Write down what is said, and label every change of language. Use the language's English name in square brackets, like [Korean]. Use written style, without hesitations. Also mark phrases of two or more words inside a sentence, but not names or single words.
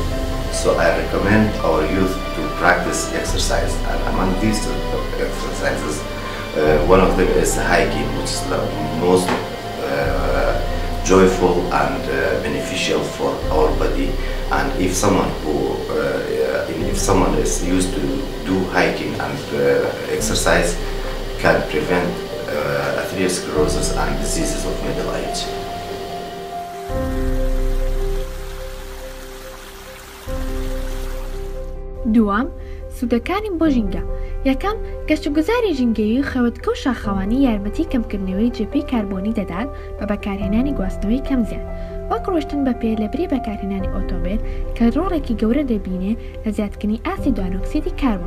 [English] So I recommend our youth to practice exercise, and among these exercises, one of them is hiking, which is the most joyful and beneficial for our body. And if someone is used to do hiking and exercise, can prevent atherosclerosis and diseases of middle age. [Central Kurdish] دوام سوودەکانی بۆ ژینگە. یەکەم گەشتوگوزاری ژینگەی و خێوەتگە و شاخەوانی یارمەتی کەمکردنەوەی جێپەی کاربۆنی دەدات بە بەکارهێنانی گواستنەوەی کەم زیاد وەک ڕۆشتن بە پێ لەبری بەکارهێنانی ئۆتۆمبیل کە ڕۆڵێکی گەورە دەبینێ لە زیادکردنی ئاسی دوانۆکسیدی کاربۆن.